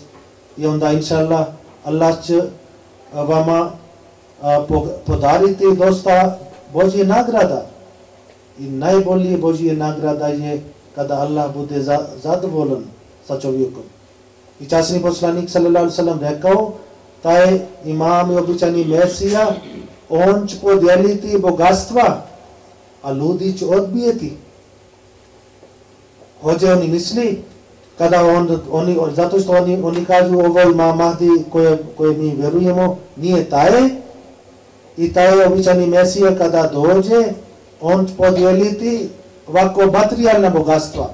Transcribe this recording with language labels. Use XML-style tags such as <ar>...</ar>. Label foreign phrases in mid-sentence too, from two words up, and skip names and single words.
<bs>I onda,</bs> <ar>إن شاء الله</ar> <bs>će vama podariti dosta Božje nagrada. I najbolje Božje nagrada je kada Allah bude zadovoljan sa čovjekom. I časni poslanik</bs> <ar>صلى الله عليه وسلم</ar> <bs>rekao, taj imam i običani Mesija, on će podijeliti bogatstva, a ljudi će odbijeti. Hoće oni misli, kada zato što oni kažu ovo Imam Mahdi koje mi vjerujemo, nije taj, i taj običani Mesija kada dođe, on će podijeliti ovako materijalna bogatstva.</bs>